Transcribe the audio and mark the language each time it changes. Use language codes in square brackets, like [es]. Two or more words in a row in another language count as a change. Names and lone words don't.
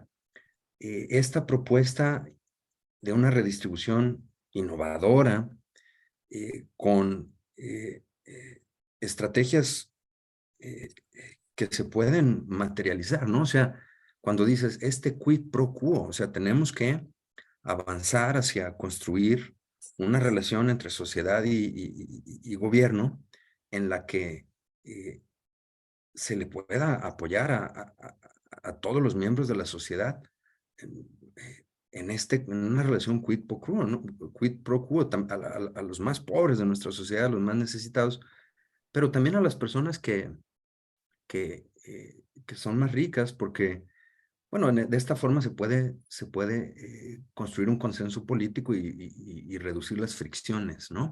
[es] Esta propuesta de una redistribución innovadora, con estrategias que se pueden materializar, ¿no? O sea, cuando dices este [la] quid pro quo, [es] o sea, tenemos que avanzar hacia construir una relación entre sociedad y gobierno en la que se le pueda apoyar a todos los miembros de la sociedad en una relación [la] quid pro quo, [es] ¿no? [la] Quid pro quo [es] a los más pobres de nuestra sociedad, a los más necesitados, pero también a las personas que son más ricas, porque, bueno, de esta forma se puede construir un consenso político y reducir las fricciones, ¿no?